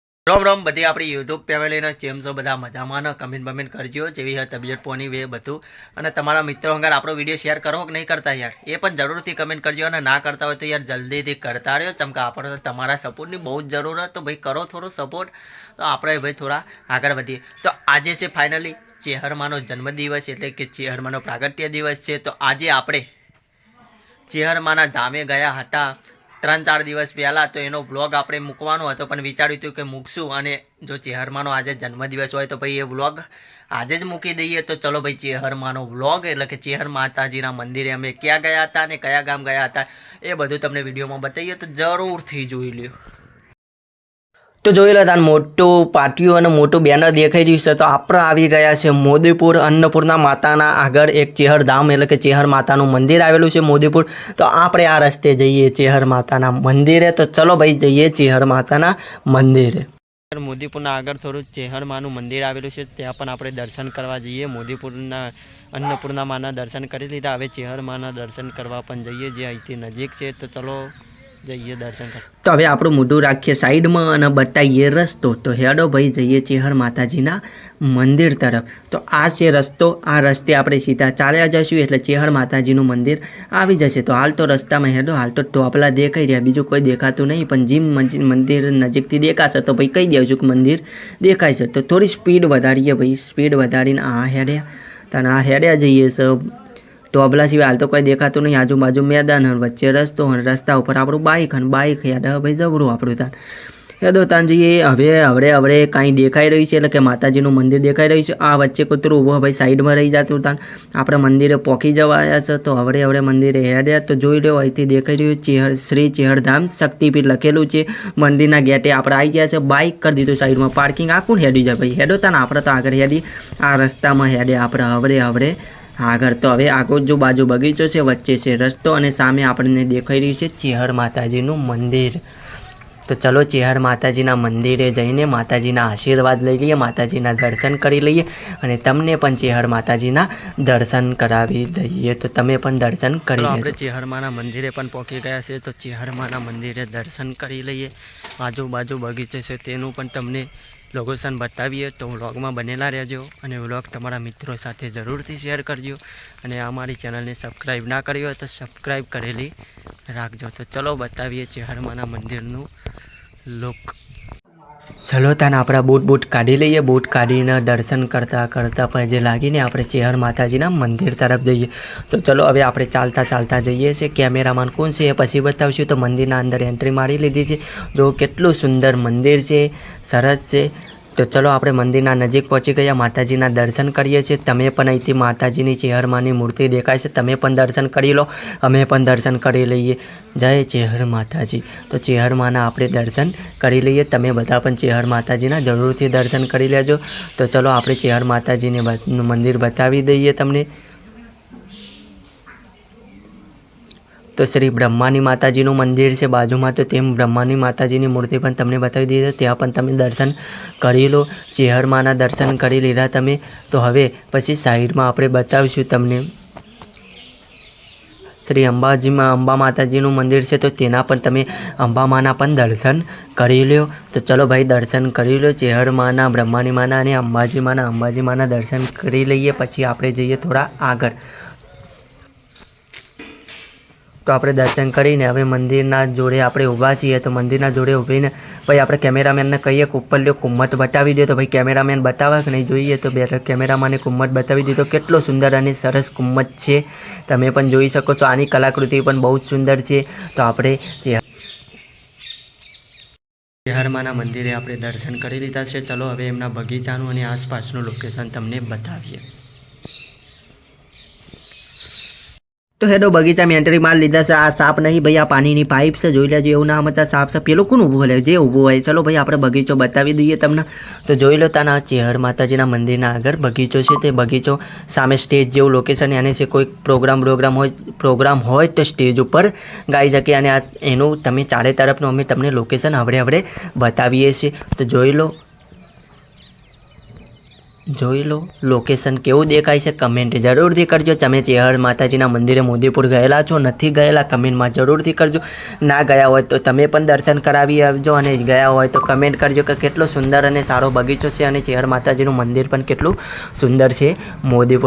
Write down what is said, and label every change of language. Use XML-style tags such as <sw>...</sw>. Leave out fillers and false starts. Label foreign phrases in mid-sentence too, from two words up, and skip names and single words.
<gu>રોમ રોમ બધી આપણી યૂટ્યૂબ ફૈમિલીને કેમ છો બધા મજામાં કમેંટ કરજો જેવી હૈ તબિયત પોની વે બધું અને તમારા મિત્રોં અંગાર આપણો વિડિયો શેર કરો કિ નહીં કરતા યાર એ પણ જરૂરથી કમેંટ કરજો અને ના કરતા હોય તો યાર જલ્દીથી કરતા રહ્યો ચમકા આપણે તો તમારા સપોર્ટની બહુત જરૂર હૈ તો ભાઈ કરો થોડો સપોર્ટ તો આપણે ભાઈ થોડા આગળ વધીએ। તો આજે છે ફાઇનલી ચેહરમાનો જન્મદિવસ એટલે કે ચેહરમાનો પ્રાગટ્ય દિવસ છે। તો આજે આપણે ચેહરમાના ધામે ગયા હતા 3-4 દિવસ પહલા તો એનો વ્લૉગ આપણે મૂકવાનો હતો પણ વિચાર્યું હતું કે મૂકશું અને જો ચેહરમાનો આજ જન્મદિવસ હોય તો ભાઈ એ વ્લૉગ આજ જ મૂકી દઈએ। તો ચલો ભાઈ ચેહરમાનો વ્લૉગ એટલે કે ચેહર માતાજીના મંદિરે અમે ક્યાં ગયા હતા અને કયા ગામ ગયા હતા એ બધું તમને વિડિયોમાં બતાવીએ તો જરૂરથી જોઈ લ્યો। તો જોઈ લો તાન મોટું પાટિયું અને મોટું બેનર દેખાઈ રહ્યું છે। તો આપણે આવી ગયા છે મોદીપુર અન્નપૂર્ણા માતાના આગળ એક ચેહર ધામ એટલે કે ચેહર માતાનું મંદિર આવેલું છે મોદીપુર। તો આપણે આ રસ્તે જઈએ ચેહર માતાના મંદિરે। તો ચલો ભાઈ જઈએ ચેહર માતાના મંદિરે। મોદીપુરના આગળ થોડું ચેહર માનું મંદિર આવેલું છે ત્યાં પણ આપણે દર્શન કરવા જઈએ। મોદીપુરના અન્નપૂર્ણા માના દર્શન કરી લીધા હવે ચેહર માના દર્શન કરવા પણ જઈએ જે અહીંથી નજીક છે। તો ચલો જઈએ દર્શન કર। તો હવે આપણું મોઢું રાખીએ સાઈડમાં અને બતાવીએ રસ્તો। તો હેડો ભાઈ જઈએ ચેહર માતાજીના મંદિર તરફ। તો આ છે રસ્તો, આ રસ્તે આપણે સીધા ચાલ્યા જઈશું એટલે ચેહર માતાજીનું મંદિર આવી જશે। તો હાલ તો રસ્તામાં હેડો, હાલ તો ટોપલા દેખાઈ રહ્યા, બીજું કોઈ દેખાતું નહીં, પણ જેમ મંદિર નજીકથી દેખાશે તો ભાઈ કહી દઉં છું કે મંદિર દેખાય છે। તો થોડી સ્પીડ વધારીએ ભાઈ, સ્પીડ વધારીને આ હેડ્યા તને આ હેડ્યા જઈએ છે। ટોબલા સિવાય હાલ તો કોઈ દેખાતું નહીં, આજૂબાજૂ મૈદાન વચ્ચે રસ્તો રસ્તા પર આપણું બાઇક બાઇક હેડ ભાઈ જબરૂ આપણું તાન હેદો તાન જઈએ। હવે હવડે હવડે કાંઈ દેખાઈ રહ્યું છે એટલે કે માતાજીનું મંદિર દેખાઈ રહ્યું છે। આ વચ્ચે કૂતરૂ ઊભો ભાઈ સાઇડ મેં રહી જાતું તાન આપણે મંદિરે પોકી જવા આવ્યા છે। તો હવડે હવડે મંદિરે હેડ્યા તો જોઈ લો અહીંથી દેખાઈ રહ્યું ચેહર શ્રી ચેહરધામ શક્તિપીઠ લખેલું છે। મંદિરના ગેટે આપણે આઈ ગયા છે, બાઇક કર દીધું સાઇડ મેં પાર્કિંગ આખું હેડી જાય ભાઈ હેડો તાન આપણે તો આગળ હેડી આ રસ્તામાં હેડે આપણે હવડે હવડે આગર। તો હવે આજૂ બાજૂ બગીચો છે, વચ્ચે છે રસ્તો અને સામે આપણે દેખાઈ રહ્યું છે ચેહર માતાજીનું મંદિર। તો ચલો ચેહર માતાજીના મંદિરે જઈને માતાજીના આશીર્વાદ લઈ લઈએ, માતાજીના દર્શન કરી લઈએ અને તમને પણ ચેહર માતાજીના દર્શન કરાવી દઈએ। તો તમે પણ દર્શન કરી લો। આપણે ચેહર માના મંદિરે પણ પહોંચી ગયા છે। તો ચેહર માના મંદિરે દર્શન કરી લઈએ। આજૂ બાજૂ બગીચો છે તેનું પણ તમને લોકેશન બતાવીએ। તો વ્લૉગમાં બનેલા રહેજો અને વ્લૉગ તમારા મિત્રોં સાથે જરૂરથી શેર કરજો અને અમારી ચેનલને સબ્સક્રાઇબ ના કરી હોય તો સબ્સક્રાઇબ કરેલી રાખજો। તો ચલો બતાવીએ ચેહરમાના મંદિરનું લુક। ચલો તાન આપણા બૂટ કાઢી લઈએ। બૂટ કાઢીને દર્શન કરતા કરતા પજે લાગીને આપણે ચેહર માતાજીના મંદિર તરફ જઈએ। તો ચલો હવે આપણે ચાલતા ચાલતા જઈએ છે। કેમેરામાન કોણ છે એ પછી બતાવશું। તો મંદિરના અંદર એંટ્રી મારી લીધી છે। જો કેટલું સુંદર મંદિર છે, સરસ છે। તો ચલો આપણે મંદિરના નજીક પહોંચી ગયા, માતાજીના દર્શન કરીએ છીએ। તમે પણ અહીંથી માતાજીની ચેહરમાની મૂર્તિ દેખાય છે, તમે પણ દર્શન કરી લો, અમે પણ દર્શન કરી લઈએ। જય ચેહર માતાજી। તો ચેહરમાના આપણે દર્શન કરી લઈએ। તમે બધા પણ ચેહર માતાજીના જરૂરથી દર્શન કરી લેજો। તો ચલો આપણે ચેહર માતાજીને મંદિર બતાવી દઈએ તમને। તો શ્રી બ્રહ્માની માતાજીનું મંદિર છે બાજુમાં। તો તેમ બ્રહ્માની માતાજીની મૂર્તિ પણ તમને બતાવી દીધી, ત્યાં પણ તમે દર્શન કરી લો। ચેહરમાના દર્શન કરી લીધા તમે। તો હવે પછી સાઇડમાં આપણે બતાવશું તમને શ્રી અંબાજી મેં અંબા માતાજીનું મંદિર હૈ। તો તેના પણ તમે અંબા માના પણ દર્શન કરી લો। તો ચલો ભાઈ દર્શન કરી લો ચેહર માના, બ્રહ્માની માના અને અંબાજી માના દર્શન કરી લઈએ। પછી આપણે જઈએ થોડા આગળ। તો આપણે દર્શન કરીને હવે મંદિરના જોડે આપણે ઊભા છીએ। તો મંદિરના જોડે ઊભીને ભાઈ આપણે કેમેરામેનને કહીએ કિ ઉપર લ્યો કુમ્મત બતાવી દે। તો ભાઈ કેમેરામેન બતાવે કિ નહીં જોઈએ। તો બે કેમેરામાને કુમ્મત બતાવી દીધો। કેટલો સુંદર અને સરસ કુમ્મત છે, તમે પણ જોઈ શકો છો। આની કલાકૃતિ પણ બહુત સુંદર છે। તો આપણે ચેહરમાના મંદિરે આપણે દર્શન કરી લીધા છે। ચલો હવે એમના બગીચાનું અને આસપાસનું લોકેશન તમને બતાવીએ। તો હેડો બગીચા મેં એંટ્રી માર લીધા સે। આ સાપ નહીં ભાઈ, આ પાની પાઇપ સે જોઈ લેજો। એવં ના સમઝતા સાપ સે પેલો કોણ ઊભો હૈ, જે ઊભો હૈ। ચલો ભાઈ આપણે બગીચો બતાવી દઈએ તમને। તો જોઈ લો તાના ચેહર માતાજીના મંદિરના આગળ બગીચો છે। તે બગીચો સામે સ્ટેજ જેવું લોકેશન આને છે। કોઈ પ્રોગ્રામ હોય તો સ્ટેજ પર ગાઈ શકે। અને આ એનું તમે ચારે તરફનું અમે તમને લોકેશન હવડે હવડે બતાવીએ છીએ। તો જોઈ લો। જોઈ લો લોકેશન કેવું દેખાય છે, કમેન્ટ જરૂરથી કરજો. તમે ચેહર માતાજીના મંદિરે મોદીપુર ગયેલા છો? નથી ગયેલા? કમેન્ટમાં જરૂરથી કરજો. ના ગયા હોય તો તમે પણ દર્શન કરાવી આવજો, અને ગયા હોય તો કમેન્ટ કરજો કે કેટલો સુંદર અને સારો બગીચો છે, અને ચેહર માતાજીનું મંદિર પણ કેટલું સુંદર છે મોદીપુર.</gu>